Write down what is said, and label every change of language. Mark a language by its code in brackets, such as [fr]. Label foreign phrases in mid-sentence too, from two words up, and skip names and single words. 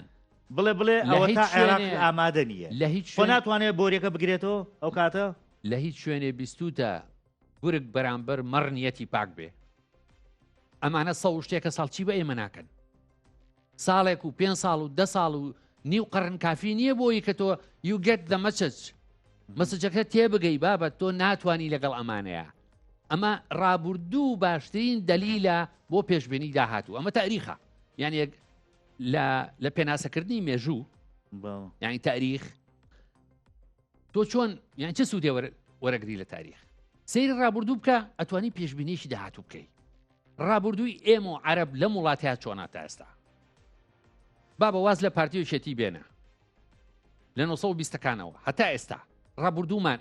[ckb] بڵێ ئەوە تا عێراق ئامادە نییە لە هیچ خۆ ناتوانێت بۆریەکە بگرێتەوە ئەو کاتە لە هیچ شوێنێ بیستوتە گورگ بەرامبەر مەڕنیەتی پاک بێ ئەمانە سەڵ شتێکە ساڵچی بە ئێمە ناکەن ساڵێک و 5 ساڵ و 10 ساڵ و نیو قەرن کافی نییە بۆی کە تۆ [en] you get the message [ckb] مەسەجەکە تێبگەی بابەت تۆ ناتوانی لەگەڵ ئەمانەیە ئەمە ڕابردوو باشترین دەلیلە بۆ پێشبینی داهاتوو ئەمە تاریخە یعنی لە پێناسەکردنی مێژوو یعنی تاریخ تۆ چۆن یان چه سوودێ وەرەگری لە تاریخ سەیری ڕابردوو بکە ئەتوانی پێشبینیشی داهاتوو بکەیت ڕابردووی ئێمە و عەرەب لە وڵاتەیە چۆناتە ئێستا با بەواز لە پارتی وشێتی بێنە لە 1920ەکانەوە هەتا ئێستا ڕابردوومان